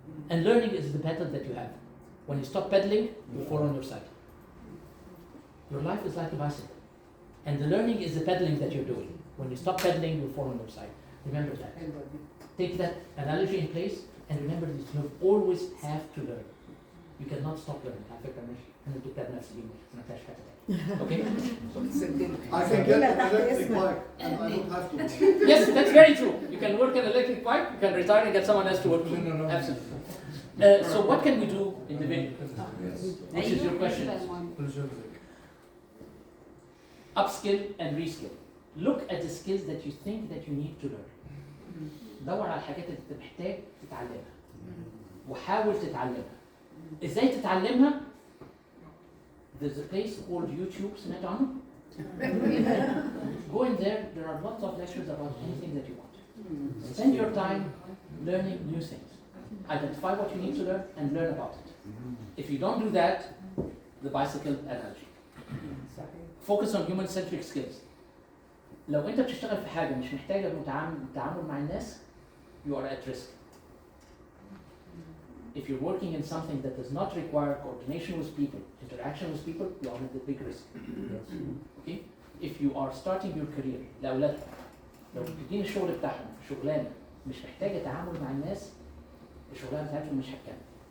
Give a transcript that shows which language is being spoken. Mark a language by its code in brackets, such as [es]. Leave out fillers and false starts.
[en] And learning is the pedal that you have. When you stop pedaling, you fall on your side. Your life is like a bicycle. And the learning is the pedaling that you're doing. When you stop pedaling, you fall on your side. Remember that. Take that analogy in place and remember that you always have to learn. You cannot stop learning. [ar] على فكرة أنا دكتور نفسي ما فيهاش حاجة. [en] Okay? I can get an electric bike and I don't have to. Yes, that's very true. You can work an electric bike, you can retire and get someone else to work. No. Absolutely. So what can we do individually? Which is your question? Upskill and reskill. Look at the skills that you think that you need to learn. [ar] دور على الحاجات اللي انت محتاج تتعلمها. وحاول تتعلمها. ازاي تتعلمها؟ [en] There's a place called YouTube, [ar] سمعت عنه؟ [en] Go in there are lots of lectures about anything that you want. Spend your time learning new things. Identify what you need to learn and learn about it. If you don't do that, the bicycle analogy. Focus on human-centric skills. [ar] لو انت بتشتغل في حاجة مش محتاجة تعامل مع الناس, [en] you are at risk. If you're working in something that does not require coordination with people, interaction with people, you are at a big risk. Okay? If you are starting your career, [ar] لأولادكم, لو بتدين الشغل بتاعهم في شغلانة مش محتاجة تعامل مع الناس, الشغلانة بتاعتهم مش هتكمل.